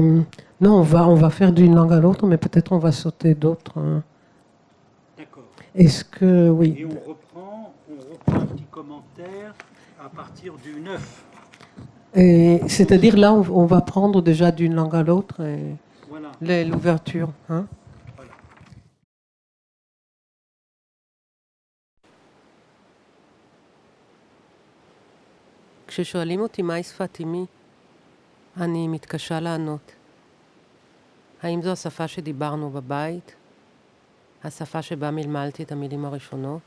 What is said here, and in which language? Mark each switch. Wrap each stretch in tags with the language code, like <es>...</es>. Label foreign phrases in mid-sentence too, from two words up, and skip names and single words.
<fr>Et Non, on va faire d'une langue à l'autre, mais peut-être on va sauter d'autres. D'accord. Est-ce que, oui. Et on reprend un petit commentaire à partir du 9. C'est-à-dire là, on va prendre déjà d'une langue à l'autre Voilà. l'ouverture. Hein? Voilà.</fr> <he>כששואלים אותי מהי שפת אמי, אני מתקשה לענות. האם זו השפה שדיברנו בבית? השפה שבה מלמלתי את המילים הראשונות?</he>